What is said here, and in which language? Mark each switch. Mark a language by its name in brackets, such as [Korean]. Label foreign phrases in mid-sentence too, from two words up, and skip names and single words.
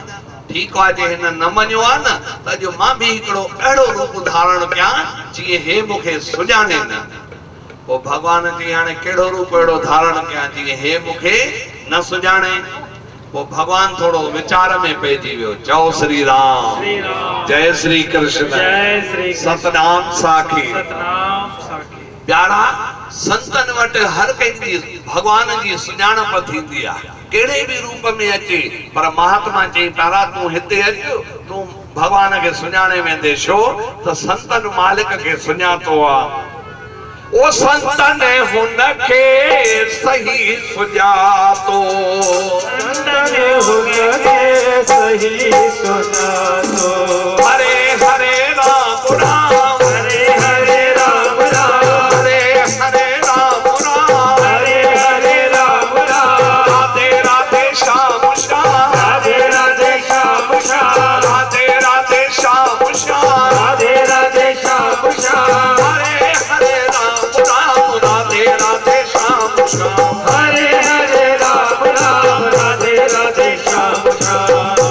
[Sindhi] ठीकु आहे जे हिन न मञियो आहे न त अॼु मां बि हिकिड़ो अहिड़ो रूप धारण कयां जीअं हे मूंखे सुञाणे न। पोइ भगवान चई हाणे कहिड़ो रूप अहिड़ो धारण कयां जीअं हे मूंखे न सुञाणे। पोइ भगवान थोड़ो विचार में पइजी वियो। चओ श्री राम जय श्री कृष्ण सतनाम साखी। प्यारा संतन वटि हर कंहिंजी भगवान जी सुञाणप थींदी आहे कहिड़े बि रूप में अचे। पर महात्मा चई प्यारा तूं हिते अचु तूं भगवान खे सुञाणे वेंदे छो त संतन मालिक खे सुञातो आहे। ओ संतन हुनखे सही सुञातो संतन हुनखे सही सुञातो। [Sanskrit] हरे हरे राम राम हरे हरे राम राम हरे हरे राम राम हरे हरे राम राम। राधे राधे श्याम श्याम राधे राधे श्याम श्याम राधे राधे श्याम श्याम राधे राधे श्याम श्याम हरे हरे राम राम राधे राधे श्याम श्याम हरे हरे राम राम राधे राधे श्याम श्याम।